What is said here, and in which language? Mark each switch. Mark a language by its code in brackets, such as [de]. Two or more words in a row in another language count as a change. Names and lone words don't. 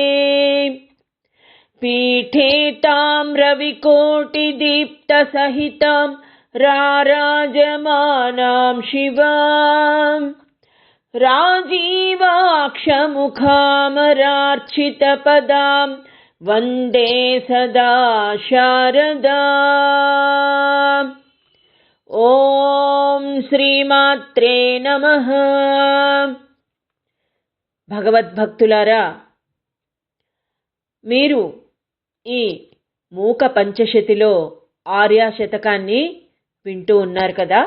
[sa] पीठे ताम्रविकोटिदीप्तसहितां राराजमानां शिवां राजीवाक्षमुखामरार्चितपदां वन्दे सदा शारदाम्। ॐ श्रीमात्रे नमः. [te] భగవద్భక్తులారా, మీరు ఈ మూక పంచశతిలో ఆర్యాశతకాన్ని వింటూ ఉన్నారు కదా.